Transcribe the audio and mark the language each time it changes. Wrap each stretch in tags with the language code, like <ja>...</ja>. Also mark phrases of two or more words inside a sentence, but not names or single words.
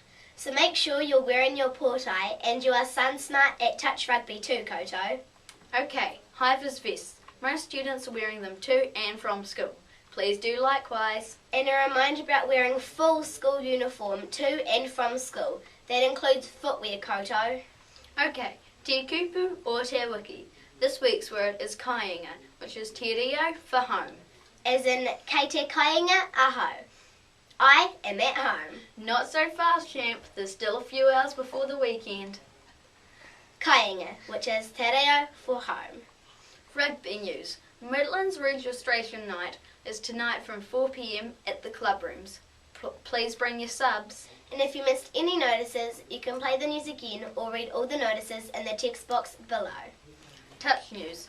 <en>So make sure you're wearing your potae and you are sun smart at touch rugby too, koutou. Okay, HI VIZ vests. Most students are wearing them to and from school. Please do likewise. And a reminder about wearing full school uniform to and from school. That includes footwear, koutou.</en> <mi>Okay, te kupu or te wiki.</mi> <en>This week's word is kainga, which is</en> <mi>te reo</mi> <en>for home. As in,</en> <mi>kei te kainga ahau.</mi> <en>I am at home. Not so fast, champ. There's still a few hours before the weekend. Kainga, which is</en> <mi>te reo</mi> <en>for home. Rugby news. Midlands registration night is tonight from 4 p.m. at the club rooms. Please bring your subs. And if you missed any notices, you can play the news again or read all the notices in the text box below. Touch news.</en>